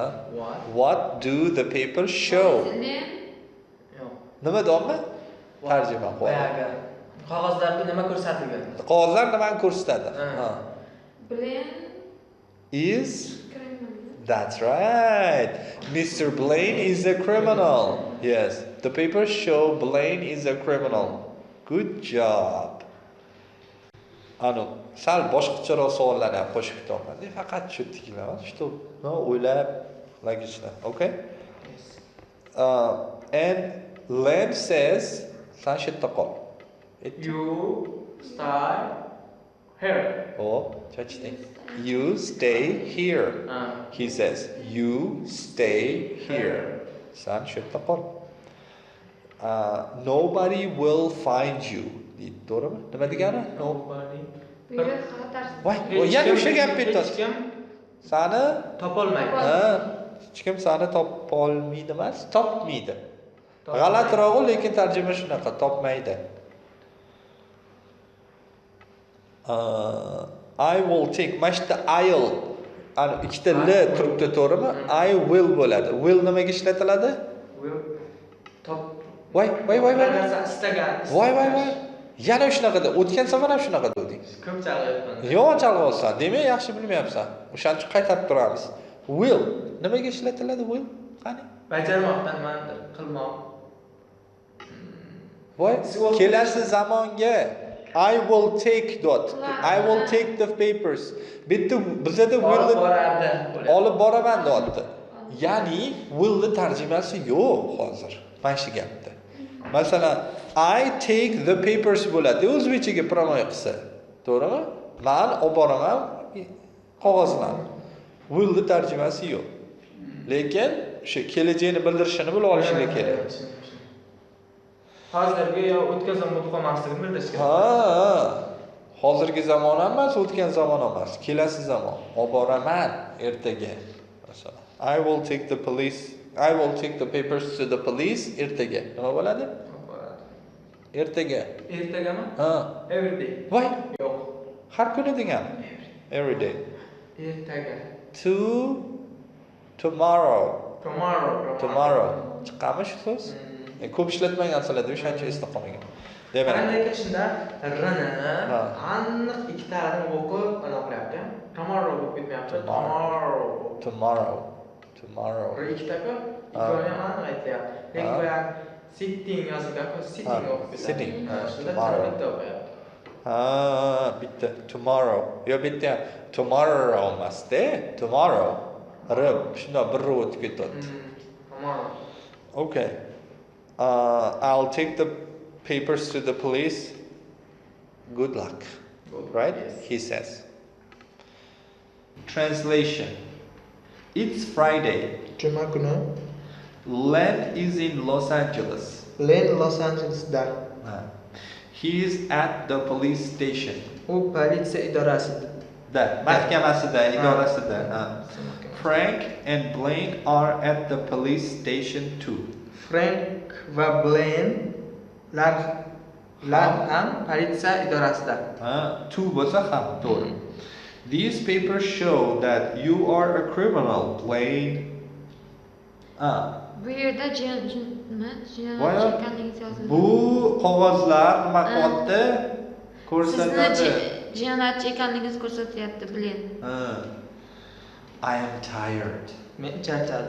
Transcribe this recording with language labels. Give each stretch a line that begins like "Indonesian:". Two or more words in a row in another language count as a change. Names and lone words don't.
English: What? Do the papers show? Len.
Uzbek: Yo'q. Nima deyapman? Tarjima qo'y. Boyaga qog'ozlarda nima ko'rsatilgan? Qog'ozlar nimani ko'rsatadi? Ha.
English: Blaine Is criminal. That's right. Mr. Blaine is a criminal. Yes. The papers show Blaine is a criminal. Good job.
Uzbek: Sal boshqacharoq savollarni ham qo'shib ketaman. Faqat shu tiklaman. Shu o'ylab logично.
English: Okay? And Len says,
Uzbek: san shu yerda qol.
English: You style hair. O, chachiting. You stay here. He says, you stay here.
Uzbek: San shu yerda qol.
English: Nobody will find you.
Uzbek: deydi, to'g'rimi? Nima degani?
English: Nobody.
Uzbek: Bu yerda xatar. Voy, yana o'sha gap Hech kim Sani topolmaydi. hech kim sani topolmaydi emas, topmaydi. G'alatirog'i, lekin tarjima shunaqa, topmaydi.
English: I will take,
Uzbek: mana shu I'll ana ikkita l turibdi, to'g'rimi?
English: I will
Uzbek: bo'ladi. Will nimaga ishlatiladi? Will top. Voy. Istagan. Voy. Yana shunaqada, o'tgan safar ham shunaqa deding. Ko'p chalg'ayapman. Yo'q, chalg'olsan. Demak, yaxshi bilmayapsan. O'shaning uchun qaytarib turamiz. Will nimaga ishlatiladi? Will qani? Bajarmoqdan man qilmoq. Voy, kelasi zamonga
English: I will take dot. I will take the papers.
Uzbek: Bitta bizda will olib boraman deyapti. Ya'ni will ni tarjimasi yo'q hozir. Mana shu gapda. Masalan,
English: I take the papers bo'ladi.
Uzbek: O'zbekchaga promoy qilsa, to'g'rimi? Men olib boraman qog'ozlarni. Will ni tarjimasi yo'q. Lekin o'sha kelajakni bildirishini bilib olishinglar kerak. Hozirgi yo o'tgan zamon qolmasligini bildirish kerak. Ha. Hozirgi zamon emas, o'tgan zamon emas, kelasi zamon. Olib boraman ertaga. Masalan,
English: I will take the papers to the police ertaga.
Uzbek: Nima bo'ladi? Ertaga. Ertagami? Ha.
English: Every day.
Uzbek: Voy, Yo'q. har kuni degani.
English: Every day.
Uzbek: Ertaga.
English: Tomorrow. Tomorrow.
Uzbek: Chiqqanmi shu so'z? Ko'p ishlatmagansiz-da, o'shancha esda qolmagan. Demak, lekin shunda r-ni aniq ikkitalarini o'qib anaqa qilyapti. Tomorrow bo'lib ketmayapti.
English: Tomorrow.
Uzbek: R ikkita-ku, ikkoni ham aniq aytyapti. Lekin bu ham sitting yozilgan-ku, sitting o'qib ketadi.
English: Sitting.
Uzbek: Tomorrow bitta o'qiyapti. Bitta tomorrow. Yo bitta tomorrow emas-da, tomorrow. R shunda bir ro o'tib ketadi.
English: Tomorrow. Okay. I'll take the papers to the police. Good luck. Right? Yes. He says. Translation. It's Friday.
Uzbek: Juma kuni
English: Len is in Los Angeles.
Uzbek: Len Los Angelesda.
English: He is at the police station.
Uzbek: U politsiya idorasida. Mahkamasida, idorasida.
English: Frank and Blaine are at the police station too.
Uzbek: Frank va Blaine ham politsiya idorasida. Two bo'lsa ham to'g'ri.
English: These papers show that you are a criminal, Blaine.
Uzbek: Bu yerda jinoyat ekanligingiz yozilgan. Bu qog'ozlar nima qilyapti? Ko'rsatadi. Sizni jinoyatchi ekanligingiz ko'rsatyapti, Blaine.
English: I am tired.
Uzbek: Men charchadim.